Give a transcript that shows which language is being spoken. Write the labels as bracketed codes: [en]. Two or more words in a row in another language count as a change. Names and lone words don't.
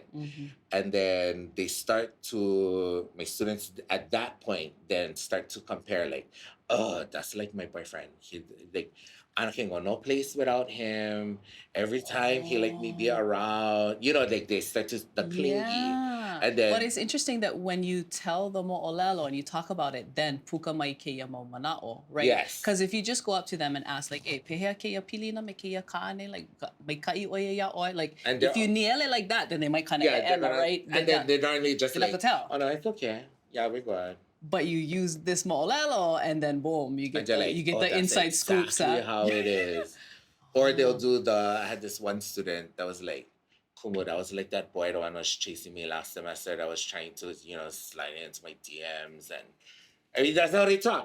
[en] And then they start to, my students at that point then start to compare like, oh, that's like my boyfriend. He like, I can go no place without him. Every time he let me be around, like they start to the clingy. Yeah. And then, but it's interesting that when you tell the mo'olelo and you talk about it, then [haw] puka mai kēia mau mana'o, [en] right? Yes. Because if you just go up to them and ask like, [haw] hey, pehea kēia pilina me kēia kāne, like mai kai ʻoiai ya ʻoe, [en] like and if you niele like that, then they might kind of right? And then they're normally just you like, have to tell. Oh no, it's okay. Yeah, we're good. But you use this mo'olelo and then boom, you get the inside scoops. Exactly how it is. Or they'll do I had this one student that was like, Kumu, that was like that boy the one was chasing me last semester that was trying to, slide into my DMs and that's how they talk.